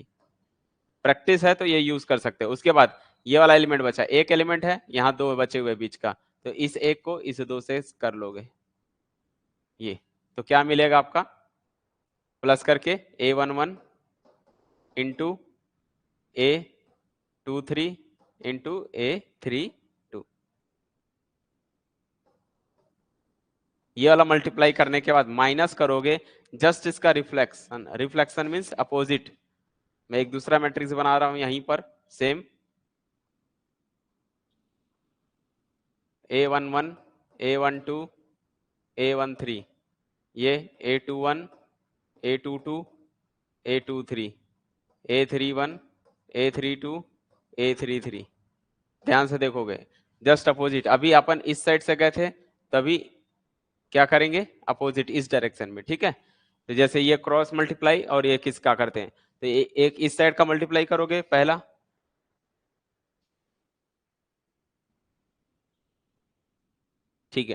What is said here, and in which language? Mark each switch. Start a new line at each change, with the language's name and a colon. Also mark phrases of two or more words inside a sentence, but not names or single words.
Hindi: प्रैक्टिस है तो ये यूज कर सकते हो। उसके बाद ये वाला एलिमेंट बचा, एक एलिमेंट है, यहाँ 2 बचे हुए बीच का, तो इस एक को इस 2 से कर लोगे, ये तो क्या मिलेगा आपका, प्लस करके A11 इंटू A23 इंटू A32, ये वाला मल्टीप्लाई करने के बाद माइनस करोगे जस्ट इसका रिफ्लेक्शन,
English: reflection means opposite.
Hindi: मैं एक दूसरा मैट्रिक्स बना रहा हूं यहीं पर, सेम A11 A12 A13, ये A21 A22 A23 A31 A32 A33। ध्यान से देखोगे
English: just opposite,
Hindi: अभी अपन इस साइड से गए थे, तभी क्या करेंगे अपोजिट इस डायरेक्शन में, ठीक है। तो जैसे ये
English: cross multiply
Hindi: और ये किसका करते हैं, तो एक इस साइड का मल्टीप्लाई करोगे पहला, ठीक है।